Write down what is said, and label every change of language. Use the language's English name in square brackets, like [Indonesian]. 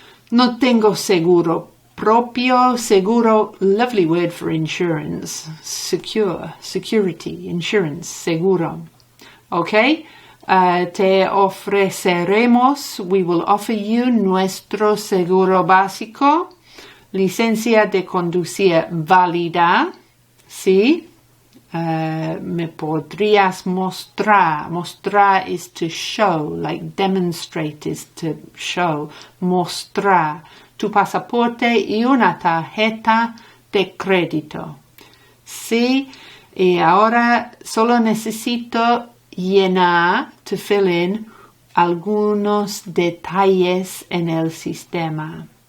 [Spanish] No tengo seguro propio, [English] seguro, lovely word for insurance, security, insurance, seguro. Okay? [Spanish] te ofreceremos, [English] we will offer you [Spanish] nuestro seguro básico, licencia de conducir válida, ¿sí? Me podrías mostrar. [English] Mostrar is to show, like demonstrate is to show. [Spanish] Mostrar tu pasaporte y una tarjeta de crédito. Sí, y ahora solo necesito llenar, [English] to fill in, [Spanish] algunos detalles en el sistema.